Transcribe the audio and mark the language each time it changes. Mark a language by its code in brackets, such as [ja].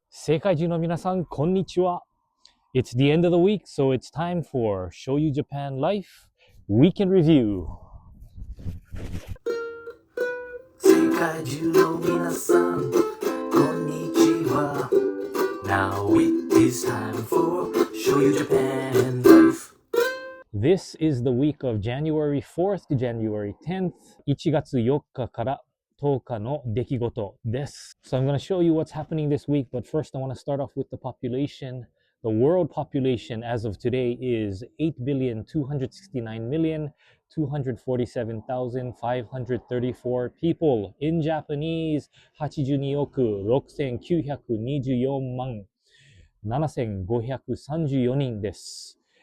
[ja] 世界中の皆さん、こんにちは。 [en] It's the end of the week, so it's time for ShoyuJapanLife Weekend Review. [ja] 世界中の皆さん、こんにちは。 [en] Now it is time for ShoyuJapanLife. This is the week of January 4th to January 10th. [ja] 1月4日から10日の出来事です。 [en] So I'm going to show you what's happening this week, but first I want to start off with the population. The world population as of today is 8,269,247,534 people. In Japanese, [ja] 82,6,924万7,534人です。